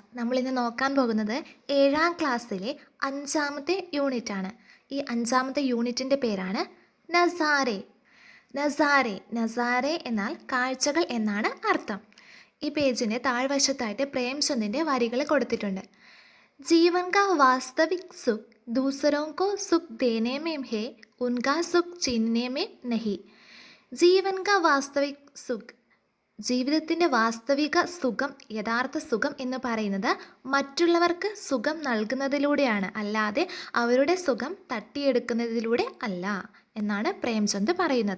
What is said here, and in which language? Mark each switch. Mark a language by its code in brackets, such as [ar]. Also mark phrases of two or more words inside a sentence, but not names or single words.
[ml] നമ്മളിന്ന് നോക്കാൻ പോകുന്നത് 7ാം ക്ലാസ്സിലെ 5ാമത്തെ യൂണിറ്റ് ആണ്. ഈ 5ാമത്തെ യൂണിറ്റിൻ്റെ പേരാണ് നസാരെ. നസാരെ നസാരെ എന്നാൽ കാഴ്ചകൾ എന്നാണ് അർത്ഥം. ഈ പേജിൻ്റെ താഴ്വശത്തായിട്ട് പ്രേംചന്ദിൻ്റെ വരികൾ കൊടുത്തിട്ടുണ്ട്. [hi] जीवन का वास्तविक सुख ദൂസരോं को सुख देने में है उनका सुख छीनने में नहीं. जीवन का वास्तविक सुख, [ml] ജീവിതത്തിൻ്റെ വാസ്തവിക സുഖം, യഥാർത്ഥ സുഖം എന്ന് പറയുന്നത് മറ്റുള്ളവർക്ക് സുഖം നൽകുന്നതിലൂടെയാണ്, അല്ലാതെ അവരുടെ സുഖം തട്ടിയെടുക്കുന്നതിലൂടെ അല്ല എന്നാണ് പ്രേംചന്ദ് പറയുന്നത്.